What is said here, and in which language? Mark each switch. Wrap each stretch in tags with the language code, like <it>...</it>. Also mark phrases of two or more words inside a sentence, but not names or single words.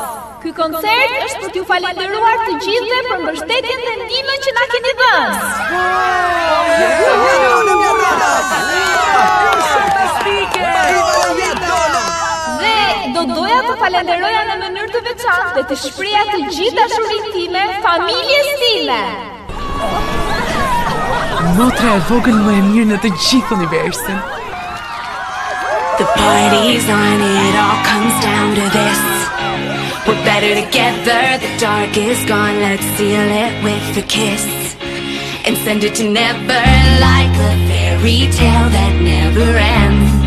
<sq>Ky koncert është për t'ju falendëruar të gjithëve për mbështetjen dhe ndihmën që na keni dhënë. historike! Dhe do doja të falenderoja në mënyrë të veçantë dhe të shpreha të gjithë dashurinë time familjes time. Motra e vogël më e mirë në të gjithë universin.</sq> <en>The party's on, it all comes down to this. We're better together, the dark is gone. Let's seal it with a kiss and send it to never, like a fairy tale that never ends.</en>